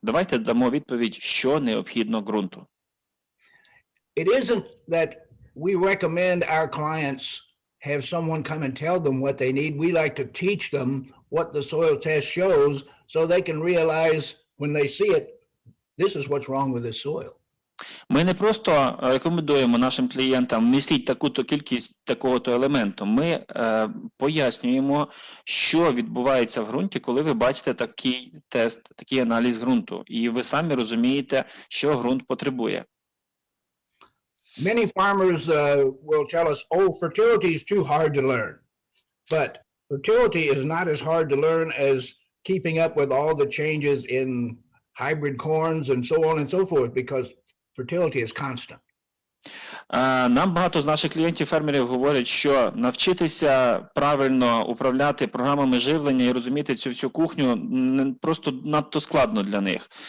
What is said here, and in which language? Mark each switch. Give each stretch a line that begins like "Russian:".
Ukrainian: Давайте дамо відповідь, що необхідно ґрунту.
English: It isn't that we recommend our clients have someone come and tell them what they need. We like to teach them what the soil test shows so they can realize when they see it, this is what's wrong with this soil.
Ukrainian: Ми не просто рекомендуємо нашим клієнтам несіть таку-то кількість такого-то елементу. Ми пояснюємо, що відбувається в ґрунті, коли ви бачите такий тест, такий аналіз ґрунту. І ви самі розумієте, що ґрунт потребує.
English: Many farmers will tell us, oh, fertility is too hard to learn. But fertility is not as hard to learn as keeping up with all the changes in hybrid corns and so on and so forth, because fertility is constant.
Ukrainian: Нам багато з наших клієнтів-фермерів говорять, що навчитися правильно управляти програмами живлення і розуміти цю всю кухню просто надто складно для них.